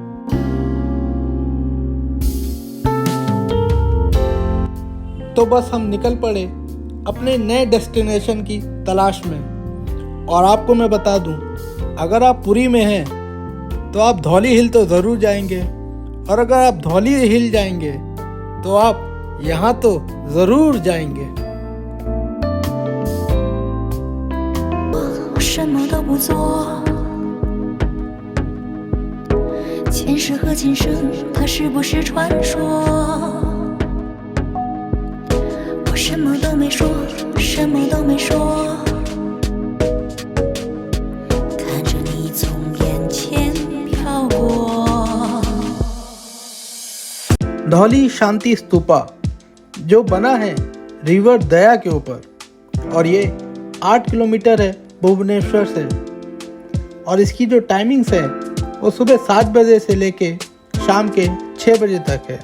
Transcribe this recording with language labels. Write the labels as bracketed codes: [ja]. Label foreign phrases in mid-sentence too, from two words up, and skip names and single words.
[hi] तो बस हम निकल पड़े अपने नए डेस्टिनेशन की तलाश में। और आपको मैं बता दूं, अगर आप पुरी में हैं तो आप धौली हिल तो ज़रूर जाएंगे, और अगर आप धौली हिल जाएंगे तो आप यहाँ तो ज़रूर जाएंगे। [zh] 什么都不做，前世和今生，它是不是传说？我什么都没说，什么都没说，看着你从眼前飘过。 [hi] धौली शांति स्तूपा जो बना है रिवर दया के ऊपर, और ये 8 किलोमीटर है भुवनेश्वर से। और इसकी जो टाइमिंग्स है वो सुबह 7 बजे से लेके शाम के 6 बजे तक है।